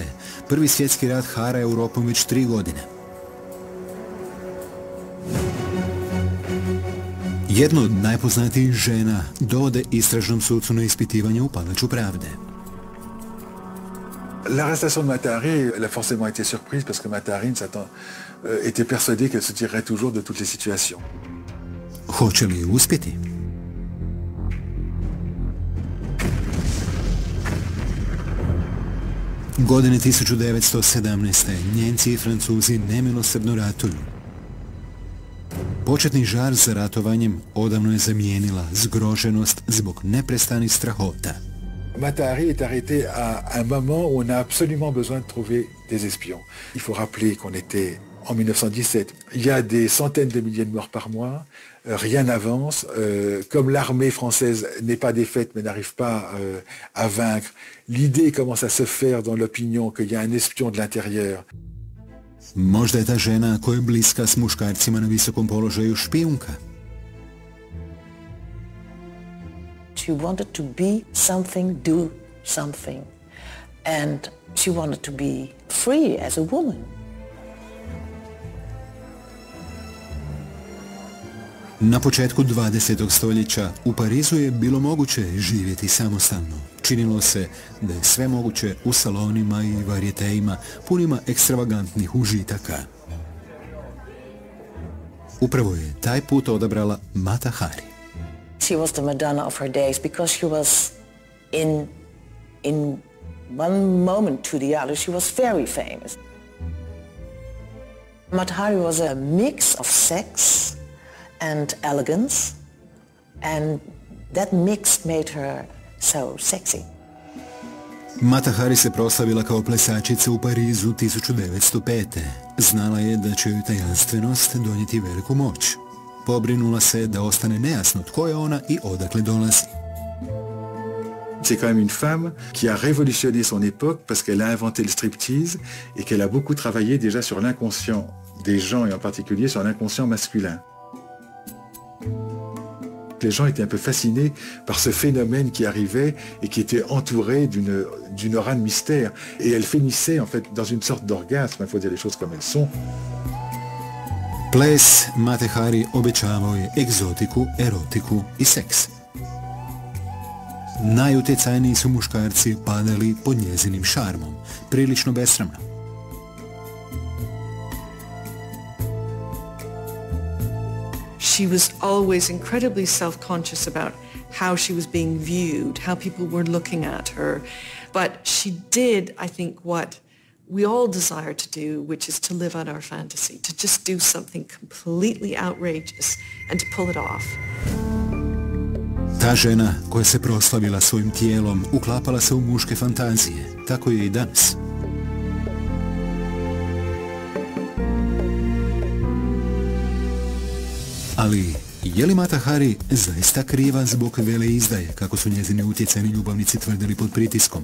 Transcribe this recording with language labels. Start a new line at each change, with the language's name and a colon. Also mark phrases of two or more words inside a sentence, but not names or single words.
Croatian: Prvi svjetski rat hara Europom već 3 godine. Jedno od najpoznatijih žena dovode istražnom sucu na ispitivanje u palaču pravde.
French: L'arrestation de Matu Hari, elle a forcément été surprise parce que Matu Hari était persuadée qu'elle se tirerait toujours de toutes les situations.
Croatian: Hoće li uspjeti? Godine 1917. Nijemci i Francuzi nemilosrdno ratuju. Početni žar za ratovanjem odavno je zamijenila zgroženost zbog neprestanih strahota.
French: Matu Hari est arrêtée à un moment où on a absolument besoin de trouver des espions. Il faut rappeler qu'on était en 1917. Il y a des centaines de milliers de morts par mois. Rien n'avance. Comme l'armée française n'est pas défaite mais n'arrive pas à vaincre, l'idée commence à se faire dans l'opinion qu'il y a un espion de l'intérieur.
Croatian: Možda je ta žena koja je bliska s muškarcima na visokom položaju špijunka.
English: She wanted to be something, do something. And she wanted to be free as a woman.
Croatian: Na početku 20. stoljeća u Parizu je bilo moguće živjeti samostalno. Činilo se da je sve moguće u salonima i varijetejima punima ekstravagantnih užitaka. Upravo je taj put odabrala Matu Hari.
English: She was the Madonna of her days because she was in one moment to the other, she was very famous. Matu Hari was a mix of sex and elegance, and that mix made her so sexy.
Croatian: Matu Hari se proslavila kao plesačica u Parizu 1905. Znala je da će joj tajanstvenost donijeti veliku moć. Pobrinula se da ostane nejasno tko je ona i odakle dolazi.
French: C'est quand même une femme qui a révolutionné son époque parce qu'elle a inventé le striptease et qu'elle a beaucoup travaillé déjà sur l'inconscient des gens et en particulier sur l'inconscient masculin. Les gens étaient un peu fascinés par ce phénomène qui arrivait et qui était entouré d'une aura de mystère. Et elle finissait en fait dans une sorte d'orgasme, il faut dire les choses comme elles sont.
Croatian: Ples Matu Hari obećavao je egzotiku, erotiku i seks. Najutjecajniji su muškarci padali pod njezinim šarmom, prilično besramno.
English: She was always incredibly self-conscious about how she was being viewed, how people were looking at her. But she did, I think, what we all desire to do, which is to live out our fantasy, to just do something completely outrageous and to pull it off.
Croatian: Ta žena koja se proslavila svojim tijelom uklapala se u muške fantazije, tako je i danas. Ali, je li Matu Hari zaista kriva zbog veleizdaje, kako su njezini utjecajni ljubavnici tvrdili pod pritiskom?